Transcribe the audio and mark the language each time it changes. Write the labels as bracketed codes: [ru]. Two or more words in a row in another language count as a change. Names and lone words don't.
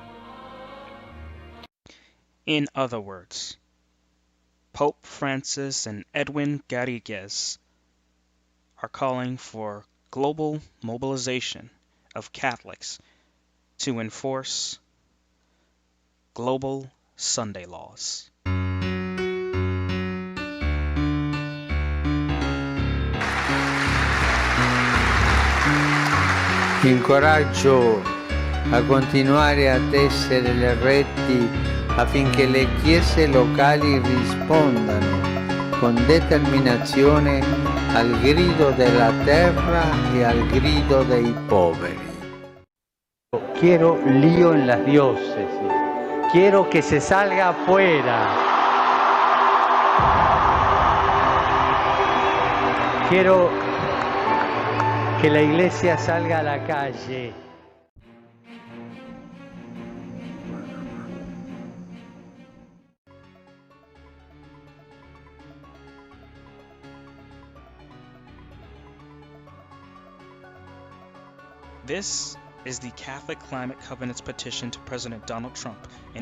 [en] In other words, Pope Francis and Edwin Garrigues are calling for global mobilization of Catholics to enforce global Sunday laws. [it] Ti incoraggio a continuare ad essere reti affinché le chiese locali rispondano con determinazione al grido della terra e al grido dei poveri. [es] Quiero lío en las diócesis, quiero que se salga afuera, quiero que la iglesia salga a la calle. [en] This is the Catholic Climate Covenant's petition to President Donald Trump, and